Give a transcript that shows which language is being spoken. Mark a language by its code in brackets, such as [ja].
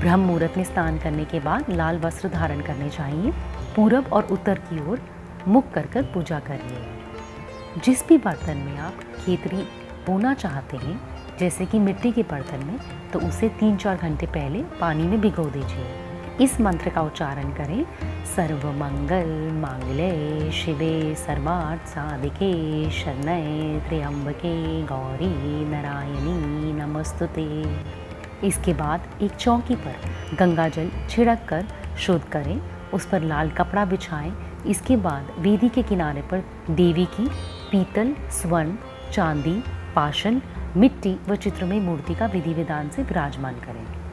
[hi] ब्रह्म मुहूर्त में स्नान करने के बाद लाल वस्त्र धारण करने चाहिए। पूरब और उत्तर की ओर मुख कर पूजा करिए। जिस भी बर्तन में आप खेतरी बोना चाहते हैं, जैसे कि मिट्टी के बर्तन में, तो उसे 3-4 घंटे पहले पानी में भिगो दीजिए। इस मंत्र का उच्चारण करें। [sa] सर्वमंगल मांगल्ये शिवे सर्वार्थ साधिके शरण्ये त्र्यंबके गौरी नारायणी नमस्तुते। [hi] इसके बाद एक चौकी पर गंगा जल छिड़क कर शुद्ध करें। उस पर लाल कपड़ा बिछाएं। इसके बाद वेदी के किनारे पर देवी की पीतल, स्वर्ण, चांदी, पाषाण, मिट्टी व चित्रमय मूर्ति का विधि विधान से विराजमान करें।